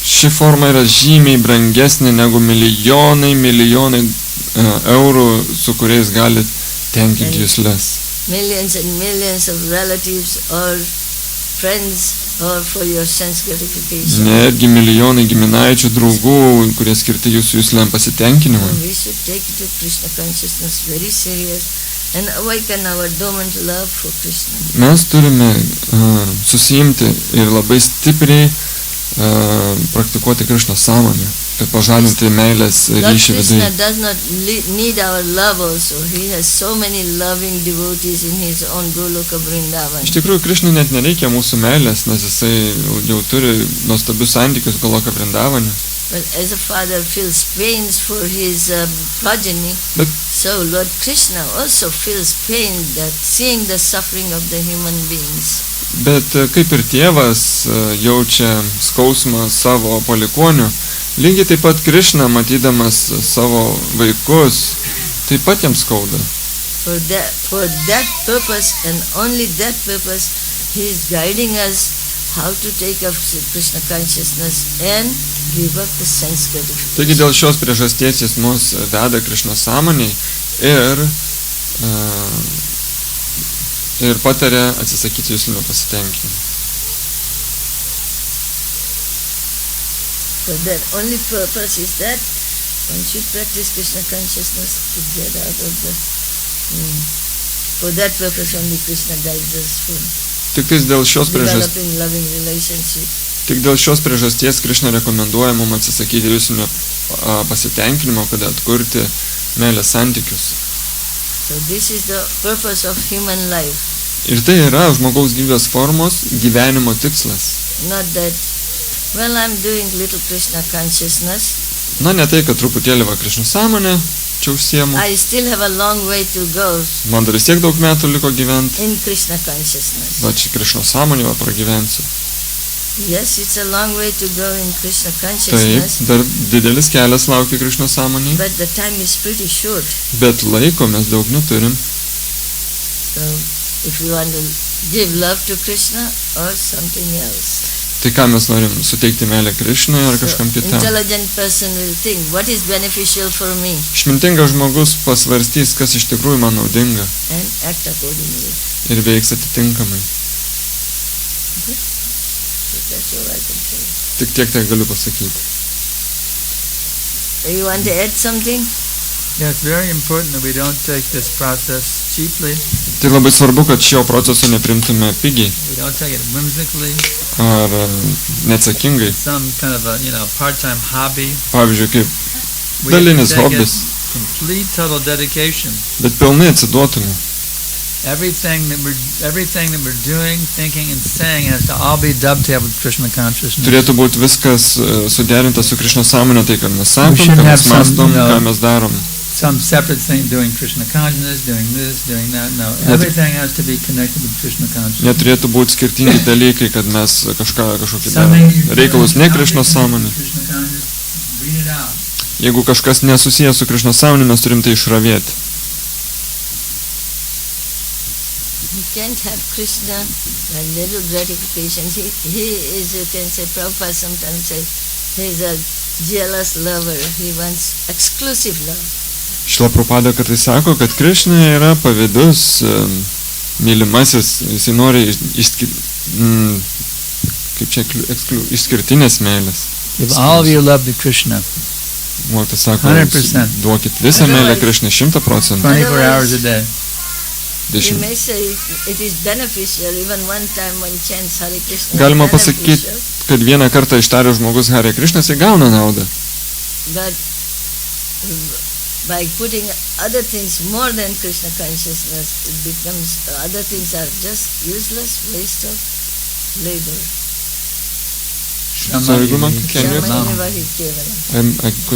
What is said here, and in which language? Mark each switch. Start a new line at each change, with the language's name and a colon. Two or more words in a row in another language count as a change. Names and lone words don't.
Lithuanian: Ši forma yra žymiai brangesnė negu milijonai eurų, su kuriais gali tenkinti jusles.
English: Millions and millions of relatives or friends or for your sense gratification.
Lithuanian: Netgi milijonai giminaičių, draugų, kurie skirti jūsų jusliam pasitenkinimui.
English: We should take to Krishna consciousness very serious and awaken our dormant love for Krishna.
Lithuanian: Mes turime susiimti ir labai stipriai praktikuoti Krishna sąmonę, kad pažadinti meilės ryšį viduje.
English: Krishna does not need our love also. He has so many loving devotees in his own Goloka Vrindavan.
Lithuanian: Iš tikrųjų, Krishnui net nereikia mūsų meilės, nes jisai jau turi nuostabius santykius Goloka Vrindavane.
English: But as a father feels pains for his progeny, so Lord Krishna also feels pain that seeing the suffering of the human beings.
Lithuanian: Bet kaip ir tėvas jaučia skausmą savo palikuonių, lygiai taip pat Krishna, matydamas savo vaikus, taip pat jiems skauda.
English: For that purpose and only that purpose, he is guiding us how to take up Krishna consciousness and give up the sense gratification.
Lithuanian: Taigi dėl šios priežasties jis mus veda Krishna sąmoniai ir pataria atsisakyti juslinio pasitenkinimo.
English: So that only purpose is that one should practice Krishna consciousness to get out of the... For that purpose only Krishna guides us for developing loving relationship.
Lithuanian: Tik dėl šios priežasties Krishna rekomenduoja mums atsisakyti juslinio pasitenkinimo, kad atkurti meilės santykius.
English: So this is the purpose of human life.
Lithuanian: Ir tai yra žmogaus gyvybės formos gyvenimo tikslas.
English: Not that, well, I'm doing little Krishna consciousness.
Lithuanian: Na, ne tai, kad truputėlį va Krishna sąmonė čia užsiemu.
English: I still have a long way to go.
Lithuanian: Man dar vis tiek daug metų liko gyventi.
English: In Krishna consciousness.
Lithuanian: Va čia Krishna sąmonė va pragyvensiu.
English: Yes, it's a long way to go in Krishna consciousness.
Lithuanian: Taip, dar didelis kelias laukia Krishna sąmonėje.
English: But the time is pretty short.
Lithuanian: Bet laiko mes daug neturim.
English: So, if you want to give love to Krishna or something else.
Lithuanian: Tai ką mes norim suteikti meilę Krishnai ar kažkam kitam?
English: Intelligent person will think, what is beneficial for me?
Lithuanian: Išmintingas žmogus pasvarstys, kas iš tikrųjų man naudinga.
English: And act accordingly.
Lithuanian: Ir veiks atitinkamai.
English: Okay? So that's all I can say.
Lithuanian: Tik tiek tai galiu pasakyti.
English: You want to add something? Yeah, it's very important that we don't take this process cheaply.
Lithuanian: Tai labai svarbu, kad šio proceso neprimtume pigiai.
English: We don't take it whimsically.
Lithuanian: Ar neatsakingai.
English: Some kind of a, part-time hobby.
Lithuanian: Pavyzdžiui, kaip dalinis hobis.
English: Complete total dedication.
Lithuanian: Bet pilnai atsiduotume.
English: Everything that we're doing, thinking, and saying has to all be dovetailed with Krishna consciousness.
Lithuanian: Turėtų būti viskas suderinta su Krishna sąmonė, tai ką mes sakom, ką mes mąstom, ką mes darom.
English: Some separate thing, doing Krishna consciousness, doing this, doing that. No, everything has to be connected with Krishna consciousness.
Lithuanian: Neturėtų būti skirtingi dalykai, kad mes kažkokį reikalus ne Krishna sąmonė. Jeigu kažkas nesusijęs su Krishna sąmonė, mes turim tai išravėti.
English: You can't have Krishna a little gratification. He is, you can say, Prabhupada sometimes say, he is a jealous lover. He wants exclusive love.
Lithuanian: Šila Prabhupada kartais sako, kad Krishna yra pavydus, mylimasis, jisai nori išskirtinės meilės.
English: Give all of your love to Krishna.
Lithuanian: Mokytojas sako, 100%. duokit visą meilę Krishnai 100%.
English: 24 hours a day. You may say it is beneficial, even one time one chants Hare Krishna.
Lithuanian: Galima pasakyti, kad vieną kartą ištarė žmogus Hare Krishna, jisai gauna naudą.
English: But by putting other things more than Krishna consciousness, it becomes, other things are just useless waste of labor. Sorry, Guma, can you? I could...